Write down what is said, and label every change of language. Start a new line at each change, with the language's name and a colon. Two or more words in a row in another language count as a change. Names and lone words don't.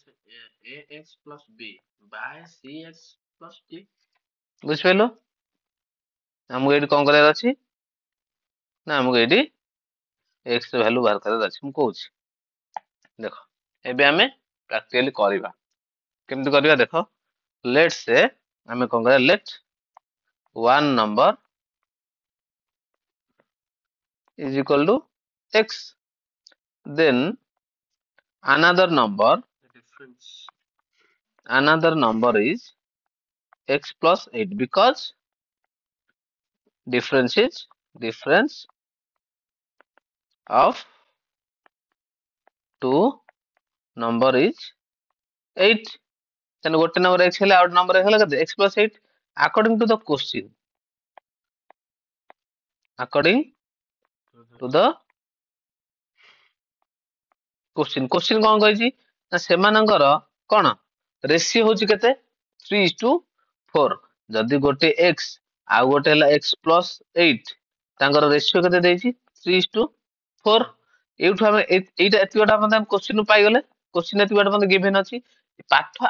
Odia: ବୁଝିପାରିଲ ଆମକୁ ଏଇଠି କଣ କରିବାର ଅଛି ନା ଆମକୁ ଏଇଠି x ର ଭ୍ୟାଲୁ ବାହାର କରିବାର ଅଛି ମୁଁ କହୁଛି ଦେଖ ଏବେ ଆମେ ପ୍ରାକ୍ଟିକାଲି କରିବା କେମିତି କରିବା ଦେଖ
English: let's say
Odia: ଆମେ କଣ କରିବା
English: let one number is equal to x then another number is x plus 8 because difference of two number is 8 then
Odia: ଗୋଟେ number x ହେଲେ ଆଉ ଗୋଟେ number ହେଲା କେତେ
English: x plus 8 according to the question
Odia: question କଣ କହିଛି ନା ସେମାନଙ୍କର କଣ ରେସିଓ ହଉଛି କେତେ 3:4 ଯଦି ଗୋଟେ x ଆଉ ଗୋଟେ ହେଲା x plus 8 ତାଙ୍କର ରେସିଓ କେତେ ଦେଇଛି 3:4 ଏଇଠୁ ଆମେ ଏଇଟା ଏତିକି ବାଟ ଆମେ କୋଶ୍ଚିନ୍ ପାଇଗଲେ କୋଶ୍ଚିନ୍ ଏତିକି ବାଟ ଗିଭେନ ଅଛି ପାଠ